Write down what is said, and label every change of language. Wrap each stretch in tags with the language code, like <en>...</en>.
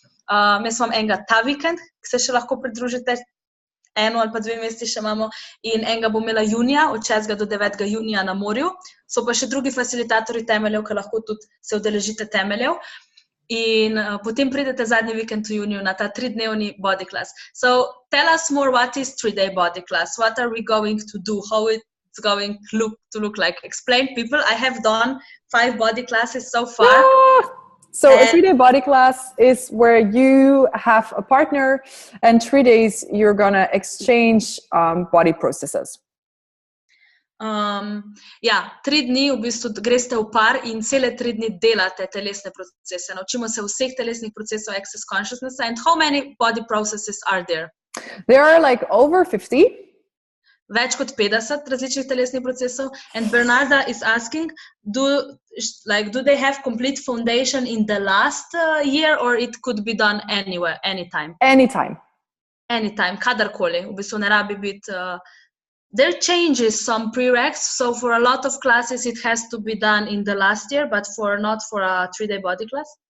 <sl>Jaz imam enega ta vikend, ki se še lahko pridružite, 1 ali pa 2 meseci še imamo, in enega bom imela junija, od 6. do 9. junija na morju. So pa še drugi facilitatorji temeljev, ki lahko tudi se udeležite temeljev. In potem pridete zadnji vikend v juniju na ta 3-dnevni body class.</sl> <en>So tell us more, what is 3-day body class? What are we going to do? How it's going to look like? Explain people. I have done 5 body classes so far. Yeah. So a 3-day body class is where you have a partner and 3 days you're gonna exchange body processes.</en> <sl>3 dni v bistvu greste v par in cele 3 dni delate telesne procese. Naučimo se vseh telesnih procesov access consciousness.</sl> <en>And how many body processes are there? There are like over 50.</en> <sl>Več kot 50 različnih telesnih procesov.</sl> <en>And Bernarda is asking, do they have complete foundation in the last year, or it could be done anywhere, anytime? Anytime. Anytime,</en> <sl>kadarkoli. V bistvu ne rabi biti...</sl> <en>There changes some prereqs, so for a lot of classes it has to be done in the last year, but not for a 3-day body class?</en>